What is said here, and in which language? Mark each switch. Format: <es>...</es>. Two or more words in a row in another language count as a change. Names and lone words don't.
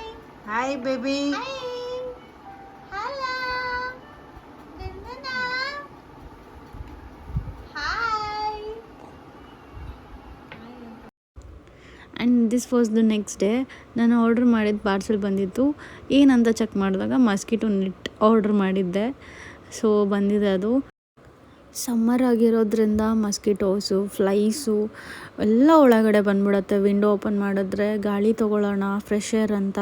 <en>Hi, baby. Hi. Hello. Nandana. Hi. and this was the next day.</en> <kn>ನಾನು ಆರ್ಡ್ರ್ ಮಾಡಿದ ಪಾರ್ಸೆಲ್ ಬಂದಿತ್ತು. ಏನಂತ ಚೆಕ್ ಮಾಡಿದಾಗ</kn> <en>mosquito net order</en> <kn>ಮಾಡಿದ್ದೆ. ಸೊ ಬಂದಿದೆ ಅದು. ಸಮ್ಮರ್ ಆಗಿರೋದ್ರಿಂದ</kn> <en>mosquitoes, flies</en> <kn>ಎಲ್ಲ ಒಳಗಡೆ ಬಂದ್ಬಿಡುತ್ತೆ.</kn> <en>window open</en> <kn>ಮಾಡಿದ್ರೆ ಗಾಳಿ ತೊಗೊಳ್ಳೋಣ,</kn> <en>fresh air</en> <kn>ಅಂತ.</kn>